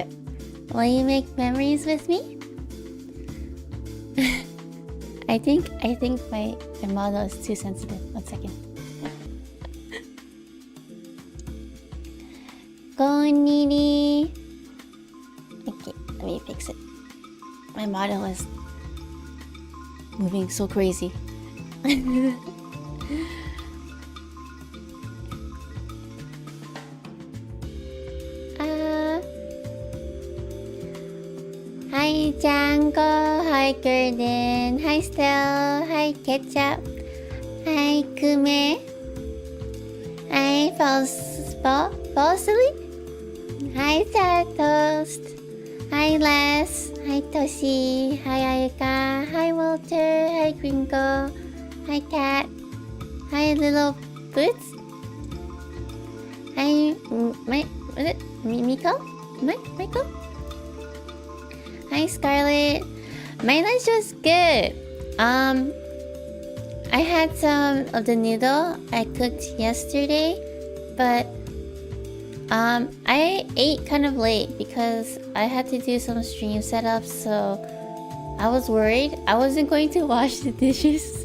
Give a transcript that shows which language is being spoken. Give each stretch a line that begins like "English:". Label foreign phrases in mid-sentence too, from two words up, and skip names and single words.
English: Will you make memories with me? I think my model is too sensitive. 1 second. Konnichi. Okay, let me fix it. My model is moving so crazy. Hi Django, hi Gordon, hi Stell, hi Ketchup, hi Kume, hi fall asleep, hi Toast, hi Les, hi Toshi, hi Ayuka, hi Walter, hi Gringo, hi Cat, hi Little Boots, hi Miko? Michael? Hi Scarlett. My lunch was good. I had some of the noodle I cooked yesterday, but I ate kind of late because I had to do some stream setups, so I was worried I wasn't going to wash the dishes.